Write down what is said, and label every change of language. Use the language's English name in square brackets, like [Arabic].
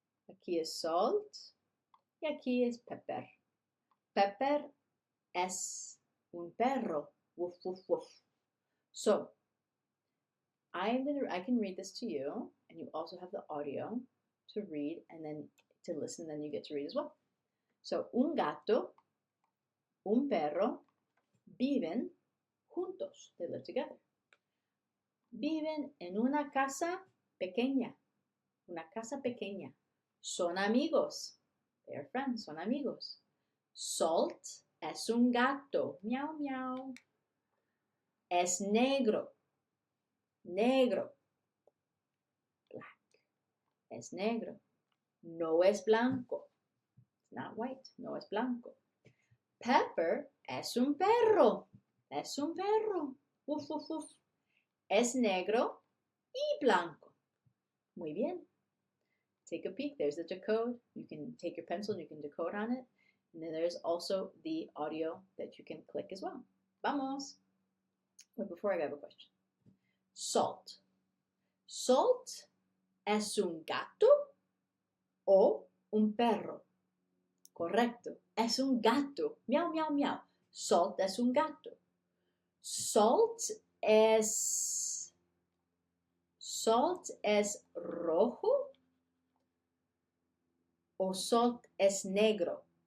[Spanish] Aquí es Salt. Y aquí es Pepper. Pepper es un perro. Woof, woof, woof. [English] So, I can read this to you, and you also have the audio to read and then to listen, then you get to read as well. So, [Spanish] un gato, un perro, Viven juntos. [English] They live together. [Spanish] Viven en una casa pequeña. Una casa pequeña. Son amigos. [English] They are friends. [Spanish] Son amigos. Salt es un gato. Miau, miau. Es negro. Negro. Black. Es negro. No es blanco. [English] It's not white. [Spanish] No es blanco. Pepper es un perro. Es un perro. Uf, uf, uf. Es negro y blanco. Muy bien. [English] Take a peek. There's the decode. You can take your pencil and you can decode on it. And then there's also the audio that you can click as well. Vamos. But before I have a question. [Spanish] Salt. Salt es un gato o un perro. Correcto. Es un gato. Miau, miau, miau. Salt es un gato. Salt es rojo o salt es negro.